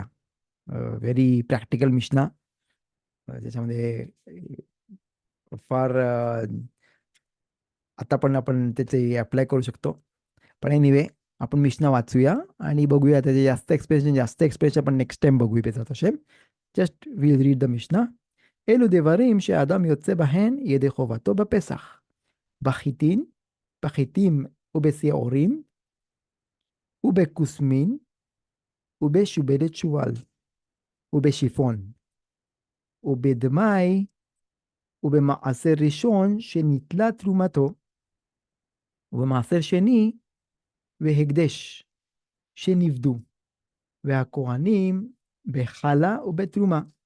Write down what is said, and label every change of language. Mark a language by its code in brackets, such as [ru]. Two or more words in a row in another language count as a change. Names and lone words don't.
[en] very practical [mr] मिशना. त्याच्यामध्ये फार आता पण आपण त्याचे अप्लाय करू शकतो. पण एनिवे, आपण मिशना वाचूया आणि बघूया त्याचे जास्त एक्सप्रेशन आपण [en] next time [mr] बघूया [he] בעזרת השם. [en] Just we'll read the משנה. [he] אלו דברים שאדם יוצא בהן ידי חובתו בפסח, בחיטין, בחיטים ובשעורים, ובכוסמין, ובשובלת שועל, ובשיפון, ובדמאי, ובמעשר ראשון שנתלה תרומתו, ובמעשר שני, והקדש שנפדו, והכהנים בחלה ובתרומה.